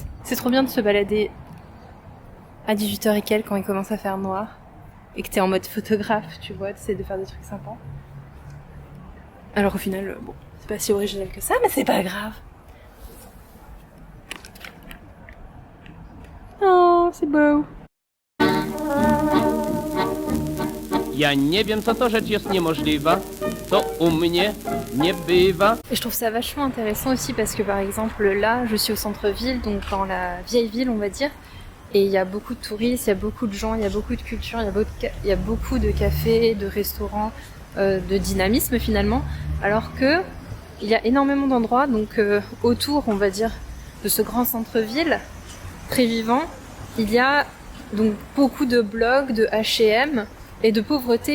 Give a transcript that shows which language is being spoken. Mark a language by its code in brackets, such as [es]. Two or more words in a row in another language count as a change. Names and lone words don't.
[fr] C'est trop bien de se balader à 18h et quelques quand il commence à faire noir et que t'es en mode photographe, tu vois, t'essaies de faire des trucs sympas. Alors au final, bon, c'est pas si original que ça, mais c'est pas grave. Oh, c'est beau. [pl] Ja nie wiem, co to rzecz jest niemożliwa. To u mnie nie bywa. [fr] Et je trouve ça vachement intéressant aussi parce que par exemple là, je suis au centre-ville, donc dans la vieille ville on va dire. Et il y a beaucoup de touristes, il y a beaucoup de gens, il y a beaucoup de culture, il y a beaucoup de cafés, de restaurants, de dynamisme finalement. Alors que il y a énormément d'endroits, donc autour, on va dire, de ce grand centre-ville très vivant, il y a donc beaucoup de blogs, de H&M et de pauvreté.